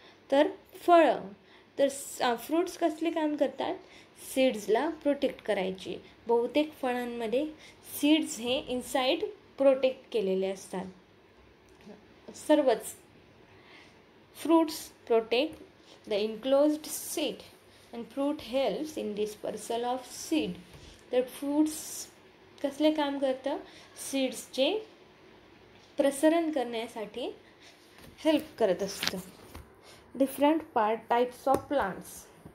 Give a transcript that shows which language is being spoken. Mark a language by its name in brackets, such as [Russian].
[Marathi] तर फ्रूट्स कसले काम करतात? सीड्सला प्रोटेक्ट करायची. बहुतेक फळांमध्ये सीड्स हे इनसाइड प्रोटेक्ट केलेले असतात. सर्वच [English] Fruits protect the enclosed seed and fruit helps in dispersal of seed. [Marathi] तर फ्रूट्स कसले काम करतं? सीड्सचे प्रसरण करण्यासाठी हेल्प करत असतं. [English] Different types of plants.